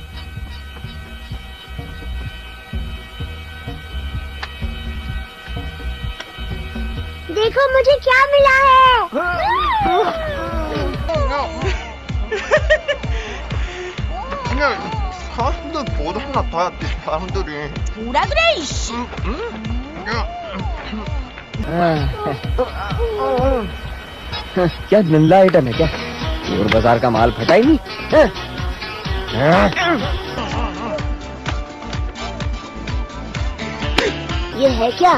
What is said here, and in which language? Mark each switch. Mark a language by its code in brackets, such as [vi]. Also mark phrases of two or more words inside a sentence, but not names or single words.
[hi] देखो मुझे क्या मिला है। [ko] 사람들보다 하나 더 했지, 사람들이. पूरा 그래 이씨। [hi] क्या नल्ला आइटम है क्या? चोर बाजार का माल फटा ही नहीं। ये है क्या?